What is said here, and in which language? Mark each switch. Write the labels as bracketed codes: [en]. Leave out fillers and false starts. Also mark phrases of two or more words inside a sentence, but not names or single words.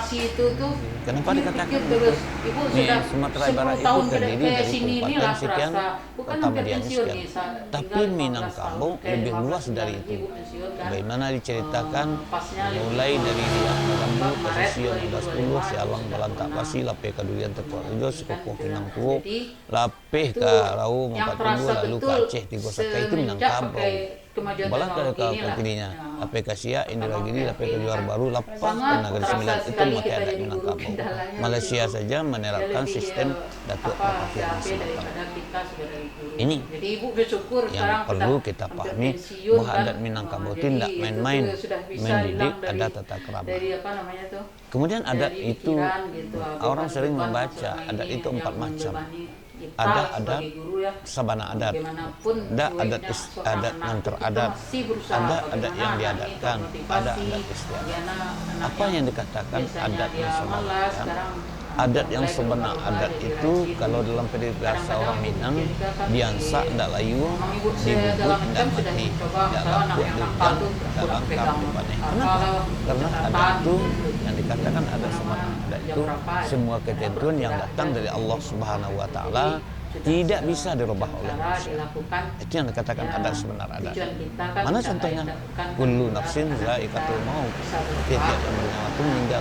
[id] Kenapa dikatakan terus? Sumatera Barat itu terdiri dari kabupaten sekian, kota medianya sekian. Tapi Minangkabau lebih luas dari itu. Bagaimana diceritakan, mulai dari Riau Lambu, Pesisir 12 Sialang, Balantak Pasi, Lapeh Kadurian, Tepuan Ujo, Sekokoh Pinangkuo, Lapeh ke Rau, 40 lalu ke Aceh, Tigo Sakai, itu Minangkabau. Balang ke Kekininya, Lapeh Kasia, Indragiri, Lapeh ke Johor Baru, Lapas ke Negeri Sembilan, itu mati adat Minangkabau. Malaysia saja menerapkan sistem Datuk Pakir ini yang perlu kita pahami, bahwa adat Minangkabau itu tidak main-main, mendidik, ada tata kerama. Kemudian adat itu, orang sering membaca, adat itu 4 macam. Ada [min] adat sabana adat, [id] ada adat yang teradat, ada adat yang diadatkan, ada adat istiadat. Apa yang dikatakan adat yang [min] sabana adat? [id] Adat yang sebenar adat itu kalau dalam bahasa orang Minang, [min] diansa ndak layu, dibubut ndak mati, ndak laku diundang, ndak langkap dipaneh. [id] Kenapa? Karena adat itu yang dikatakan adat sebenar adat itu semua ketentuan yang datang dari Allah [ar] سبحانه وتعالى [id] tidak bisa dirubah oleh manusia. Itu yang dikatakan adat sebenar adat. Mana contohnya? [ar] كل نفس ذائقة الموت. [id] Setiap yang bernyawa itu meninggal.